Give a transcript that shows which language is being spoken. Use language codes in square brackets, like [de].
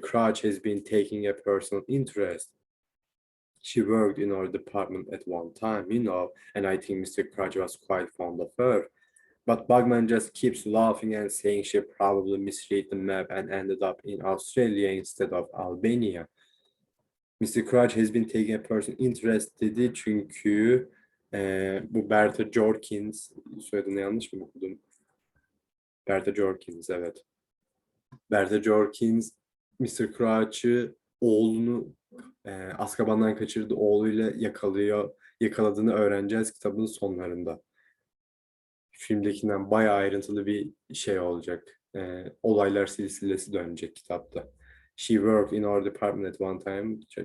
[en] Crouch has been taking a personal interest. She worked in our department at one time, you know, and I think Mr. Crouch was quite fond of her. But Bugman just keeps laughing and saying she probably misread the map and ended up in Australia instead of Albania. Mr. Crouch has been taking a personal interest [tr] dedi çünkü bu Bertha Jorkins, soyadını yanlış mı okudum? Bertha Jorkins, evet. Bertha Jorkins, Mr. Crouch'ı oğlunu Azkaban'dan kaçırdı, oğluyla yakaladığını öğreneceğiz kitabın sonlarında. Filmdekinden bayağı ayrıntılı bir şey olacak. Olaylar silsilesi dönecek kitapta. [en] She worked in our department at one time.